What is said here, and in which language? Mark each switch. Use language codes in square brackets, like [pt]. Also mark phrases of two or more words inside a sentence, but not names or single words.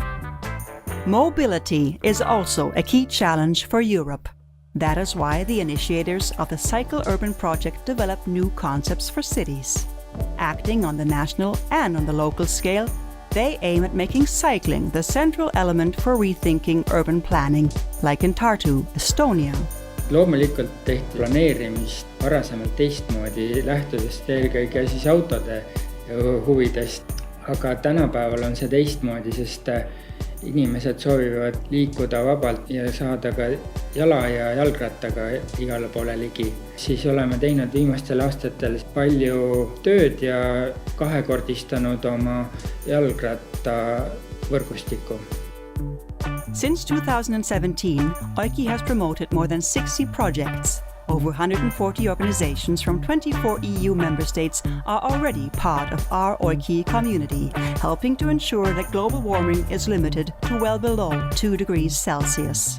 [en] Mobility is also a key challenge for Europe. That is why the initiators of the Sub.Urban project develop new concepts for cities. Acting on the national and on the local scale, they aim at making cycling the central element for rethinking urban planning, like in Tartu, Estonia. [et] Loomulikult tehti planeerimist varasemalt teistmoodi, lähtudest eelkõige siis autode huvidest. Aga tänapäeval on see teistmoodi, sest inimesed soovivad liikuda vabalt ja saada ka jala ja jalgrattaga igale poole ligi. Siis oleme teinud viimastel aastatel palju tööd ja kahekordistanud oma jalgrattavõrgustikku. [en] Since 2017, EUKI has promoted more than 60 projects. Over 140 organizations from 24 EU member states are already part of our EUKI community, helping to ensure that global warming is limited to well below 2 degrees Celsius.